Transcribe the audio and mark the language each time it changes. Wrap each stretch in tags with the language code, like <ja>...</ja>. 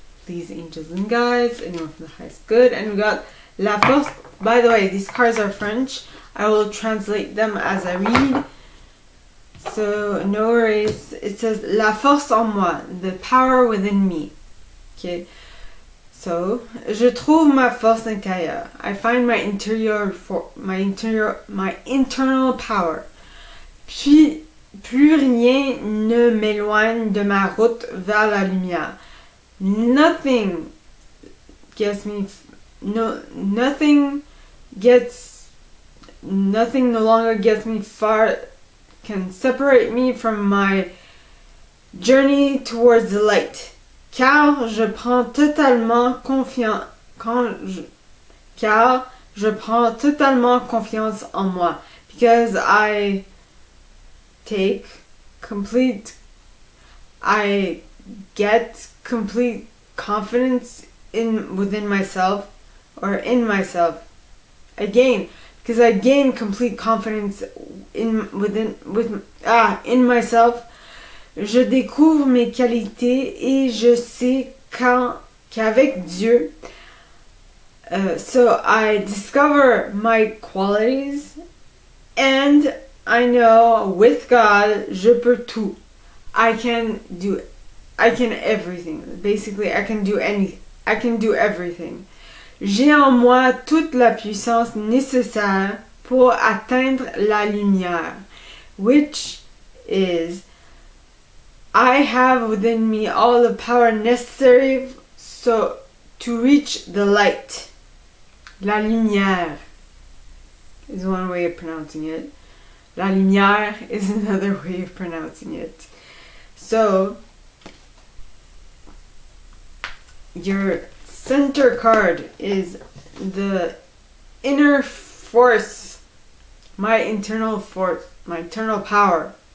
<en>Please, angels and guides, anyone who has good. And we got La Force. By the way, these cards are French. I will translate them as I read, so no worries. It says</en> <fr>La Force en moi,</fr> <en>the power within me. Okay.</en> <fr>So, je trouve ma force intérieure.</fr> <en>I find my internal power.</en> <fr>Puis, plus rien ne m'éloigne de ma route vers la lumière.</fr> <en>Nothing no longer gets me far, can separate me from my journey towards the light.</en> <fr>Car je prends totalement confiance en moi.</fr> <en>Because I get complete confidence within myself, or in myself. Because I gain complete confidence in myself.</en> <fr>Je découvre mes qualités et je sais qu'avec Dieu.</fr> <en>So I discover my qualities, and I know with God,</en> <fr>je peux tout.</fr> <en>I can everything. Basically, I can do everything.</en> <fr>J'ai en moi toute la puissance nécessaire pour atteindre la lumière,</fr> <en>which is, I have within me all the power necessary to reach the light. La lumière is one way of pronouncing it. La lumière is another way of pronouncing it. So, your center card is the inner force, my internal power.</en>